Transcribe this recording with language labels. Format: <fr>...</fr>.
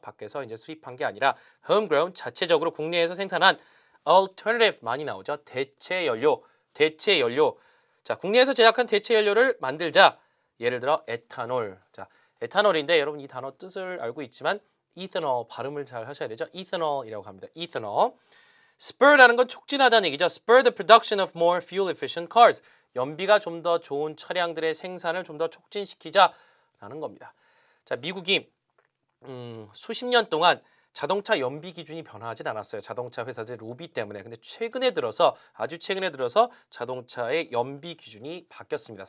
<ko>밖에서 이제 수입한 게 아니라 homegrown 자체적으로 국내에서 생산한 alternative 많이 나오죠. 대체 연료. 자, 국내에서 제작한 대체 연료를 만들자. 예를 들어 에탄올. 자, 에탄올인데 여러분 이 단어 뜻을 알고 있지만 ethanol 발음을 잘 하셔야 되죠. ethanol이라고 합니다.</ko> <en>ethanol.</en> <ko>spur라는 건 촉진하자는 얘기죠.</ko> <en>spur the production of more fuel efficient cars.</en> <ko>연비가 좀 더 좋은 차량들의 생산을 좀 더 촉진시키자라는 겁니다. 자, 미국이 수십 년 동안 자동차 연비 기준이 변화하진 않았어요. 자동차 회사들의 로비 때문에. 근데 아주 최근에 들어서 자동차의 연비 기준이 바뀌었습니다.</ko>